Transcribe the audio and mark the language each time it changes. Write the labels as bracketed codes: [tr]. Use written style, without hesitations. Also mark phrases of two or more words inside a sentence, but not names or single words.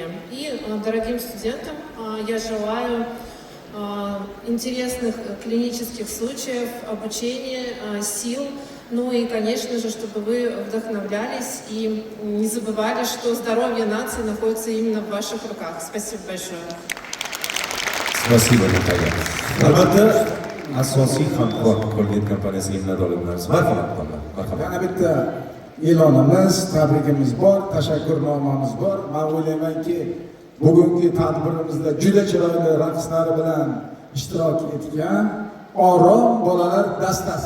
[ru] И дорогим студентам я желаю интересных клинических случаев, обучения, сил, ну и, конечно же, чтобы вы вдохновлялись и не забывали, что здоровье нации находится именно в ваших руках. Спасибо большое. Спасибо, Наталья. [uz] Albatta, asosiy hamkor Colgate kompaniyasiga minnatdorlik bildiramiz. Marhamat. Yana bitta e'lonimiz, tabrikimiz bor, tashakkurnomamiz bor. Men o'ylaymanki, bugungi tadbirimizda juda chiroyli raqslari bilan ishtirok etgan Orom bolalar dastasi.